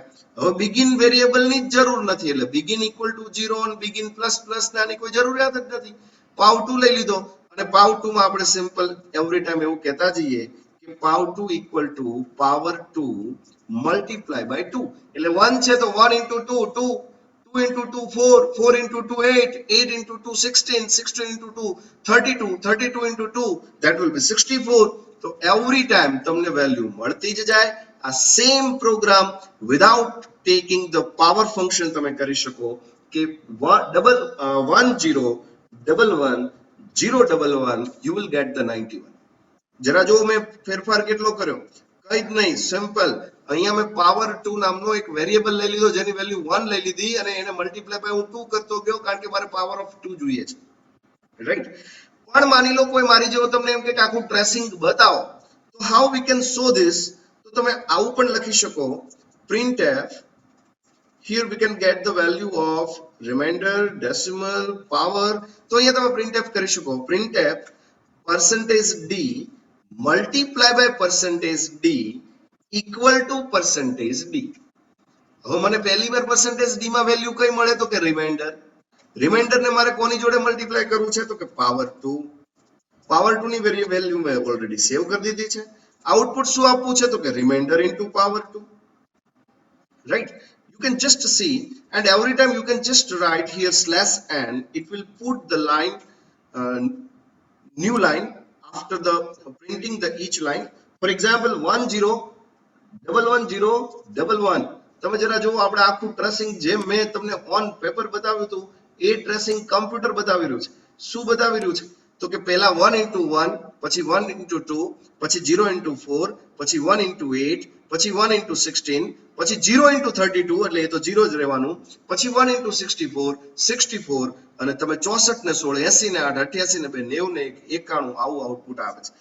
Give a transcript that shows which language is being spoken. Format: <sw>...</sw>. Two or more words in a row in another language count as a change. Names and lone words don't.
<gu>હવે</gu> <en>begin variable</en> <gu>ની જરૂર નથી, એટલે</gu> <en>begin equal to 0</en> <gu>અને</gu> <en>begin plus plus</en> <gu>નાની કોઈ જરૂરિયાત જ નથી. પાવ 2 લઈ લીધો અને પાવ 2 માં આપણે</gu> <en>simple every time</en> <gu>એવું કહેતા જઈએ કે પાવ 2</gu> <en>equal to power 2 multiply by 2,</en> <gu>એટલે 1 છે તો 1 into 2 2, 2 into 2 4, 4 into 2 8, 8 into 2 16, 16 into 2 32, 32 into 2</gu> <en>that will be 64.</en> <gu>તો</gu> <en>every time</en> <gu>તમને વેલ્યુ મળતી જ જાય. આ</gu> <en>same program without taking the power function</en> <gu>તમે કરી શકો કે 1011</gu> <en>you will get the 91.</en> <gu>જરા જો મેં ફેરફાર કેટલો કર્યો, કઈ જ નહીં, સિમ્પલ. અહીંયા મેં પાવર 2 નામનો એક વેરિયેબલ લઈ લીધો જેની વેલ્યુ 1 લઈ લીધી અને એને</gu> <en>multiply by</en> <gu>હું 2 કરતો ગયો કારણ કે મારે</gu> <en>power of 2</en> <gu>જોઈએ છે, રાઈટ. પણ માની લો કોઈ મારી જેવો તમને એમ કે આખું ટ્રેસિંગ બતાવો, તો</gu> <en>how we can show this,</en> <gu>તો તમે આવું પણ લખી શકો printf.</gu> <en>here we can get the value of remainder, decimal, power.</en> <gu>તો અહીંયા તમે printf કરી શકો</gu> <en>printf %d multiply by %d equal to %d.</en> <gu>હવે મને પહેલી વાર %d માં વેલ્યુ કઈ મળે તો કે રિમાઇન્ડર. રિમાઇન્ડર ને મારે કોની જોડે મલ્ટીપ્લાય કરવું છે તો કે પાવર 2. પાવર 2 ની વેલ્યુ મેં</gu> <en>already save</en> <gu>કરી દીધી છે. આઉટપુટ શું આપવું છે તો કે</gu> <en>remainder into power 2, right. You can just see, and every time you can just write here /n, it will put the line new line after the printing the each line. For example 10111111,</en> <gu>તમે જરા જો આપણે આખું ટ્રેસિંગ જેમ મેં તમને</gu> <en>on paper</en> <gu>બતાવ્યું હતું એ ટ્રેસિંગ કમ્પ્યુટર બતાવી રહ્યું છે. શું બતાવી રહ્યું છે તો કે પહેલા 1 into 1, પછી 1 into 2, પછી 0 into 4, પછી 1 into 8, પછી 1 into 16, પછી 0 into 32, એટલે એ તો 0 જ રહેવાનું, પછી 1 into 64, 64, અને તમે 64 ને 16, 80 ને 8, 88 ને 2, 90 ને 91, આવું આઉટપુટ આવે છે.</gu>